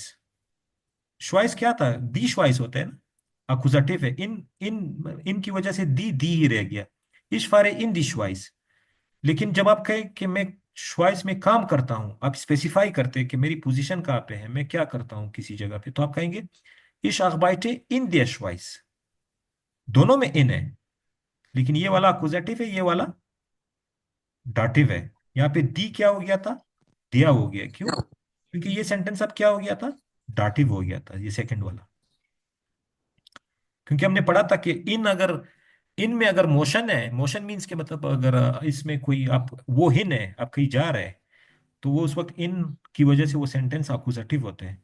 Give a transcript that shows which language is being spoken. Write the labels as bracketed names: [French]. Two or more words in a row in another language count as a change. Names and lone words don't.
[Hindi] श्वाइस क्या था, [German] die Schweiz [Hindi] होता है ना, अकुजाटिव है। इन इन इन की वजह से दी ही रह गया। [German] Ich fahre in die Schweiz. [Hindi] लेकिन जब आप कहें कि मैं श्वाइस में काम करता हूं, आप स्पेसिफाई करते हैं कि मेरी पोजीशन कहाँ पे है, मैं क्या करता हूं किसी जगह पे, तो आप कहेंगे [German] Ich arbeite in der Schweiz. [Hindi] दोनों में इन है, लेकिन ये वाला अकुजाटिव है, ये वाला डाटिव है। यहाँ पे दी क्या हो गया था, दिया हो गया। क्यों? क्योंकि ये सेंटेंस अब क्या हो गया था, डाटिव हो गया था, ये सेकंड वाला। क्योंकि हमने पढ़ा था कि इन अगर इन में अगर मोशन है, मोशन मीन्स के मतलब अगर इसमें कोई आप वो हिन है, आप कहीं जा रहे हैं, तो वो उस वक्त इन की वजह से वो सेंटेंस अकुजेटिव होते हैं।